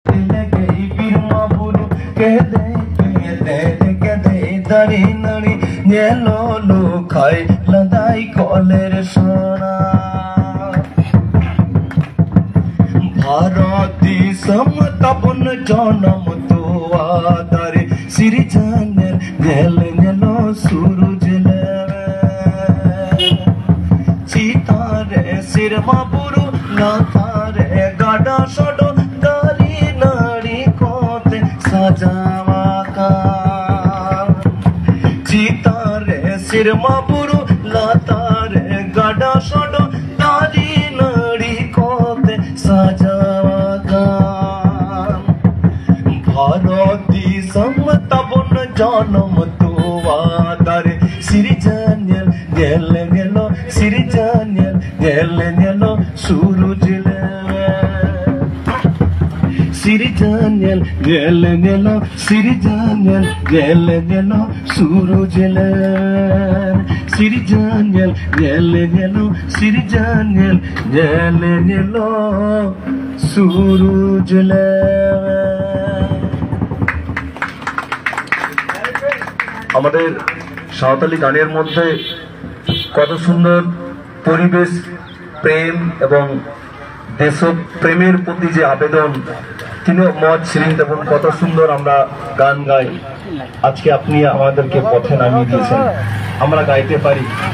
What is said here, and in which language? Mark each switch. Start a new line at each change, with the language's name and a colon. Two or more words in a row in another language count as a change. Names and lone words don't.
Santali: lege birma buru kede kede dari nari yelo lukai ladai koler sona bharati samtapun janam tuadare sirjanel yelo suraj le sitare sirma buru latare gada sodo dari nari kote sajawa ka sitare sirma buru latare gada sodo dari nari kote sajawa ka bharati samtabun janam tuadare sirjanel yelo sirjanel yelo suraj le sirjanel yelo sirjanel yelo suraj le sirjanel yelo sirjanel yelo suraj le
Bangla: আমাদের সাঁওতালি গানের মধ্যে কত সুন্দর পরিবেশ প্রেম এবং দেশপ্রেমের প্রতি যে আবেদন তিনি মত ছিলেন এবং কত সুন্দর আমরা গান গাই আজকে আপনি আমাদেরকে পথে নামিয়ে দিয়েছেন আমরা গাইতে পারি